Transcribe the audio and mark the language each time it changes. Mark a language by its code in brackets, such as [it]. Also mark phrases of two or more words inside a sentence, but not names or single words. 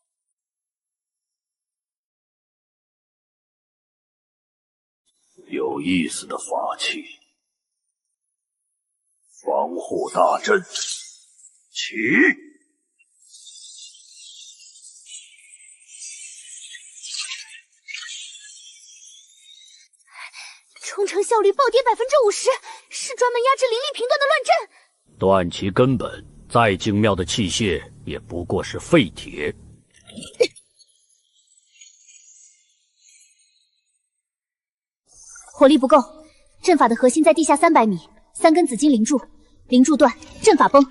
[zh] 有意思的法器，防護大陣，起！冲程效率暴跌50%，是专门壓制灵力频段的亂陣。斷其根本，再精妙的器械也不過是廢鐵。火力不夠，陣法的核心在地下300米，3根紫金靈柱，靈柱斷，陣法崩。